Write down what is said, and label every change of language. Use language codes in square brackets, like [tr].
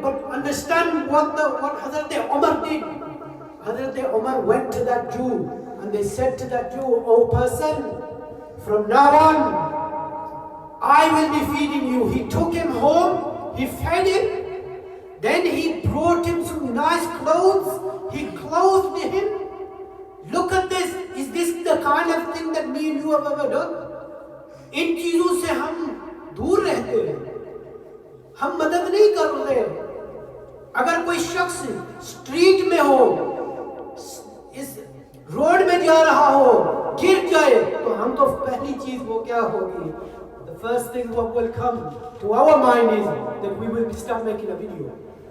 [en] But understand what Hazrat Umar did. Hazrat Umar went to that Jew and they said to that Jew, "Oh person, from now on, I will be feeding you." He took him home, he fed him. Then he brought him some nice clothes. He clothed him. Look at this. Is this the kind of thing that me and you have ever done? [hi] इन चीजों से हम दूर रहते हैं, हम मदद नहीं कर रहे। अगर कोई शख्स स्ट्रीट में हो, इस रोड में जा रहा हो, गिर जाए, तो हम तो पहली चीज वो क्या होगी? [en] The first thing what will come to our mind is that we will start making a video.